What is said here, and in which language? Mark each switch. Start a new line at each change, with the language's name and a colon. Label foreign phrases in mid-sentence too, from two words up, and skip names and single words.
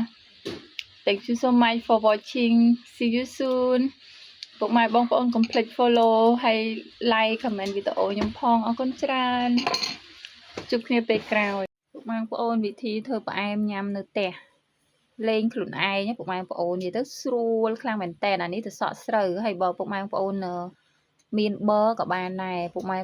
English: Thank you so much for watching. See you soon.
Khmer: ពួកម៉ែបងប្អូនកុំភ្លេច follow ហើយ
English: like comment
Khmer: វីដេអូខ្ញុំផងអរគុណច្រើនជួបគ្នាពេលក្រោយពួកម៉ែបងប្អូនវិធីធ្វើផ្អែមញ៉ាំនៅផ្ទះលេងខ្លួន ឯងពួកម៉ែបងប្អូននិយាយទៅស្រួលខ្លាំងមែនតើអានេះទៅសក់ស្រូវហើយបើពួកម៉ែបងប្អូនមានប័រក៏បានដែរពួកម៉ែបង